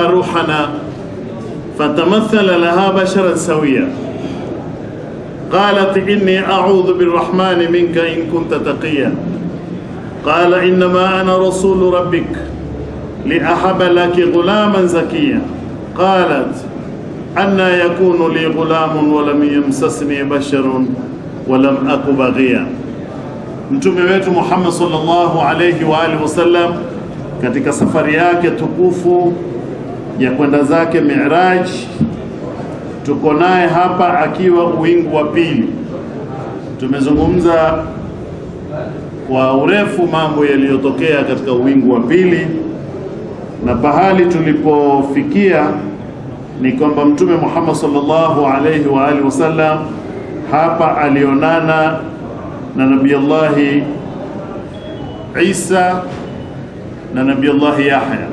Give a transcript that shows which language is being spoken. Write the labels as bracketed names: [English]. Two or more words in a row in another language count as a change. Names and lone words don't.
[Arabic] روحنا فتمثل لها بشرا سويا قالت إني أعوذ بالرحمن منك إن كنت تقيا قال إنما أنا رسول ربك لأهب لك غلاما زكيا قالت أنى يكون لي غلام ولم يمسسني بشر ولم أك بغيا. [Swahili] Mtume wetu Muhammad [Arabic] صلى الله عليه وآله وسلم [Swahili] katika safari yake tukufu ya kwenda zake Mi'raj, tuko naye hapa akiwa uwingu wa pili. Tumezungumza kwa urefu mambo yaliyotokea katika uwingu wa pili, na pahali tulipofikia ni kwamba Mtume Muhammad [Arabic] صلى الله عليه وآله وسلم [Swahili] hapa alionana na Nabii Allah Isa na Nabii Allah Yahya.